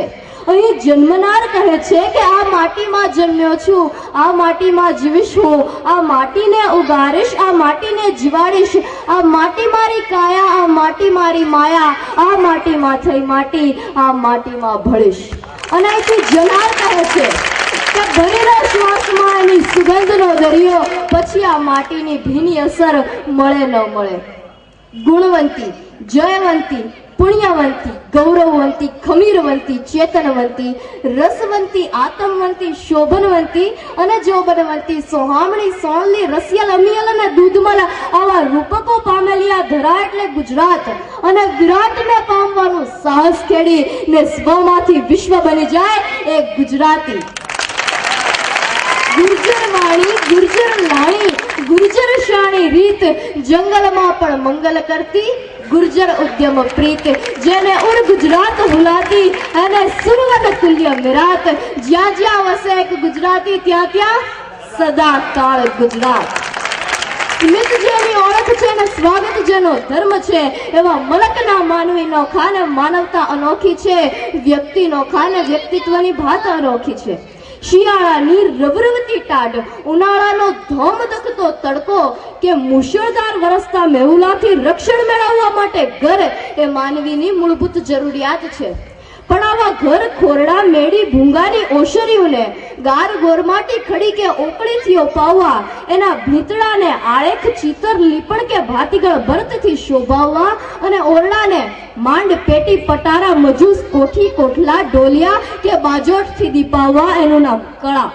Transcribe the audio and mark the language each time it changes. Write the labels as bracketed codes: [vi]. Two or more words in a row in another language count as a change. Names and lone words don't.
[gu] અહીં જન્મનાર કહે છે કે આ માટીમાં જન્મ્યો છું, આ માટીમાં જીવીશ હું, આ માટીને ઉગાડીશ, આ માટીને જીવાડીશ, આ માટી મારી કાયા, આ માટી મારી માયા, આ માટીમાં થઈ માટી, આ માટીમાં ભળીશ। અને અહીંથી જનાર કહે છે કે ભરેલા શ્વાસમાં એની સુગંધનો દરિયો, પછી આ માટીની ભીની અસર મળે ન મળે। ગુણવંતી, જયવંતી, પુણ્યવંતી, ગૌરવવંતી, ખમીરવંતી, ચેતનવંતી, રસવંતી, આત્મવંતી, શોભનવંતી અને જોબનવંતી, સોહામણી, સોણલી, રસિયલ, અમિયલ અને દૂધમલ આવા રૂપકો પામેલી આ ધરા એટલે ગુજરાત। અને વિરાટને પામવાનું સાહસ ખેડી ને સ્વમાંથી વિશ્વ બની જાય એ ગુજરાતી। ગુર્જર વાણી, ગુર્જર લાણી, ગુર્જર શાણી રીત, જંગલમાં પણ મંગલ કરતી ગુર્જર ઉદ્યમ પ્રીત, જેને ઉડ ગુજરાત હુલાતી અને સુરવત તુલ્ય મિરાત, જ્યાં જ્યાં વસે એક ગુજરાતી ત્યાં ત્યાં સદા કાળ ગુજરાત। સ્મિત જેની ઓળખ છે ને સ્વાગત જેનો ધર્મ છે એવા મલકના માનવી નોખા ને માનવતા અનોખી છે, વ્યક્તિ નોખા ને વ્યક્તિત્વની ભાત અનોખી છે। શિયાળાની રવરવતી ટાઢ, ઉનાળાનો ધોમ ધકતો તડકો કે મુશળધાર વરસતા મેહુલાથી રક્ષણ મેળવવા માટે ઘર એ માનવીની મૂળભૂત જરૂરિયાત છે। પણ આવા ઘર ખોરડા લેડી ભૂંગાની ઓશરીઓને ગાર ગોરમાટી ખડી કે ઓકળીથી પાવવા એના ભીતળાને આળેખ ચિતર લીપણ કે ભાતીગળ ભરતથી શોભાવવા અને ઓરડાને માંડ પેટી પટારા મજૂસ કોઠી કોઠલા ડોલિયા કે બાજોટથી દીપાવવા એનું નામ કળા.